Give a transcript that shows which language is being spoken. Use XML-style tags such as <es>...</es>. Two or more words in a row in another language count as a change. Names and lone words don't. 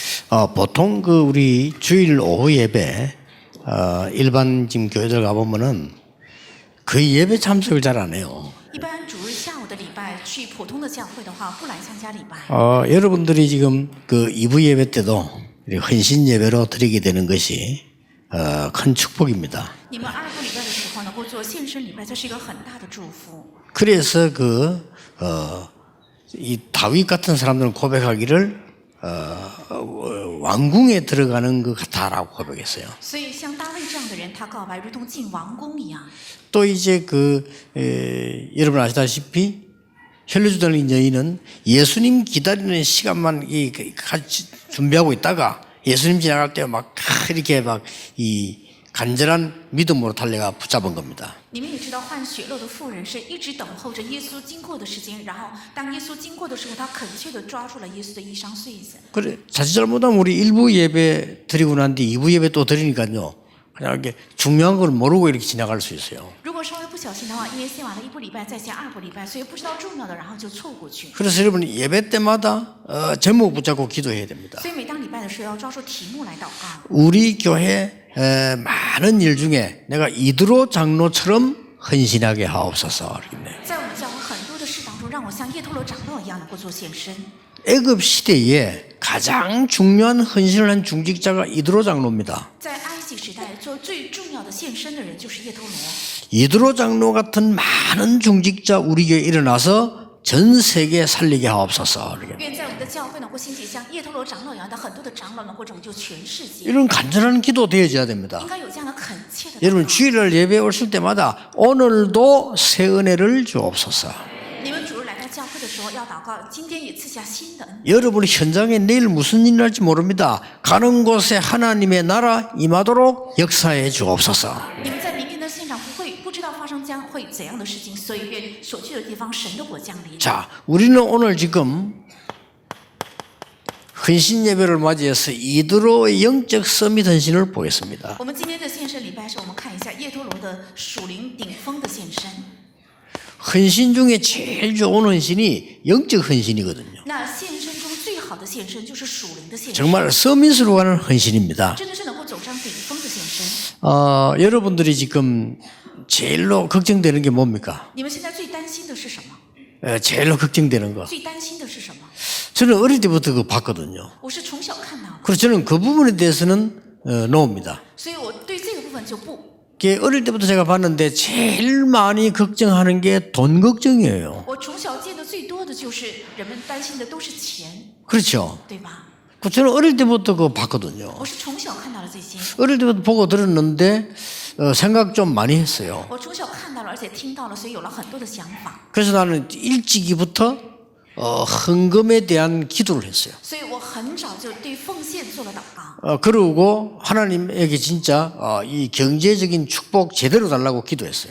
<ko>보통 우리 주일 오후 예배 일반 지금 교회들 가보면은 거의 예배 참석을 잘 안 해요.</ko> <zh>一般主日下午的礼拜去普通的教会的话，不来参加礼拜。</zh> <ko>여러분들이 지금 2부 예배 때도 헌신 예배로 드리게 되는 것이 큰 축복입니다.</ko> <zh>你们二部礼拜的时候能够做献身礼拜，这是一个很大的祝福。</zh> <ko>그래서 이 다윗 같은 사람들은 고백하기를 왕궁에 들어가는 것 같다라고 고백했어요.</ko> <zh>所以像大卫这样的人，他告白如同进王宫一样。</zh> <ko>또 이제 여러분 아시다시피 혈류주던 여인은 예수님 기다리는 시간만 같이 준비하고 있다가 예수님 지나갈 때 막 이렇게 이 간절한 믿음으로 달려가 붙잡은 겁니다.</ko> <zh>你们也知道，患血漏的妇人是一直等候着耶稣经过的时间，然后当耶稣经过的时候，他恳切地抓住了耶稣的衣裳穗子。</zh> <ko>그래 자칫 잘못하면 우리 1부 예배 드리고 난 뒤 2부 예배 또 드리니까요. 그냥 이렇게 중요한 걸 모르고 이렇게 지나갈 수 있어요.</ko> <zh>如果稍微不小心的话，因为献完了一部礼拜，再献二部礼拜，所以不知道重要的，然后就错过去。</zh> <ko>그래서 여러분 예배 때마다 제목 붙잡고 기도해야 됩니다.</ko> <zh>所以每当礼拜的时候，要抓住题目来祷告。</zh> <ko>우리 교회 많은 일 중에 내가 이드로 장로처럼 헌신하게 하옵소서.</ko> <zh>在我们教会很多的事当中，让我像叶托罗长老一样能够做献身。</zh> <ko>애굽 시대에 가장 중요한 헌신을 한 중직자가 이드로 장로입니다.</ko> <zh>在埃及时代，做最重要的献身的人就是叶托罗。</zh> <ko>이드로 장로 같은 많은 중직자 우리 교회에 일어나서 전 세계 살리게 하옵소서.</ko> <zh>愿在我们的教会能够兴起像叶托罗长老一样的很多的长老，能够拯救全世界。</zh> <ko>이런 간절한 기도 되어져야 됩니다.</ko> <zh>应该有这样的恳切的祷告。</zh> <ko>여러분 주일날 예배에 오실 때마다 오늘도 새 은혜를 주옵소서.</ko> <zh>你们主日来到教会的时候要祷告，今天也赐下新的恩。</zh> <ko>여러분 현장에 내일 무슨 일이 날지 모릅니다. 가는 곳에 하나님의 나라 임하도록 역사해 주옵소서.</ko> <zh>你们在明天的现场不知道发生将会怎样的事情，所以愿所去的地方神的国降临。</zh> <ko>자, 우리는 오늘 지금 헌신 예배를 맞이해서 이드로의 영적 서밋 헌신을 보겠습니다.</ko> <zh>我们今天的献身礼拜时，我们看一下叶托罗的属灵顶峰的献身。</zh> <ko>헌신 중에 제일 좋은 헌신이 영적 헌신이거든요.</ko> <zh>那献身中最好的献身就是属灵的献身，</zh> <ko>정말 서밋으로 가는 헌신입니다.</ko> <zh>真的是能够走上顶峰的献身。</zh> <ko>여러분들이 지금 제일로 걱정되는 게 뭡니까?</ko> <zh>你们现在最担心的是什么？</zh> <ko>제일로 걱정되는 거.</ko> <zh>最担心的是什么？</zh> <ko>저는 어릴 때부터 그거 봤거든요.</ko> <zh>我是从小看到的，</zh> <ko>그래서 저는 그 부분에 대해서는 노입니다.</ko> <zh>所以我对这个部分就不。</zh> <ko>어릴 때부터 제가 봤는데 제일 많이 걱정하는 게 돈 걱정이에요.</ko> <zh>我从小见的最多的就是人们担心的都是钱，</zh> <ko>그렇죠.</ko> <zh>对吧？</zh> <ko>저는 어릴 때부터 그거 봤거든요.</ko> <zh>我是从小看到了这些，</zh> <ko>어릴 때부터 보고 들었는데 생각 좀 많이 했어요.</ko> <zh>我从小看到了，而且听到了，所以有了很多的想法。</zh> <ko>그래서 나는 일찍이부터 헌금에 대한 기도를 했어요.</ko> <zh>所以我很早就对奉献做了祷告，</zh> <ko>그러고 하나님에게 진짜 이 경제적인 축복 제대로 달라고 기도했어요.</ko>